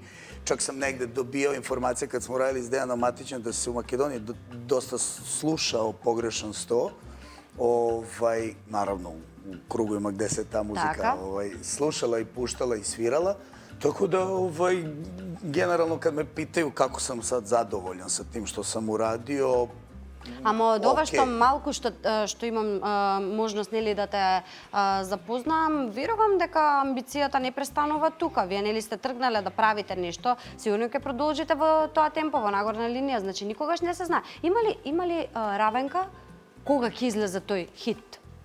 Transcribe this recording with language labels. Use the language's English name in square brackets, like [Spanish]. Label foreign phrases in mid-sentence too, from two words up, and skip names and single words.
[Serbian] Čak sam negde dobio informacije kad smo radili s Dejanom Matićem da se u Makedoniji dosta slušao Pogrešan 100. Naravno, u krugovima gde se ta muzika slušala i puštala i svirala. Tako da, generalno kad me pitaju kako sam sad zadovoljan sa tim što sam uradio, [Macedonian] Ама од ова што малку што имам можност нели да те запознам, верувам дека амбицијата не престанува тука. Вие нели сте тргнале да правите нешто, сигурно ќе продолжите во тоа темпо, во нагорна линија, значи никогаш не се знае. Има ли Равенка кога ќе излезе тој хит?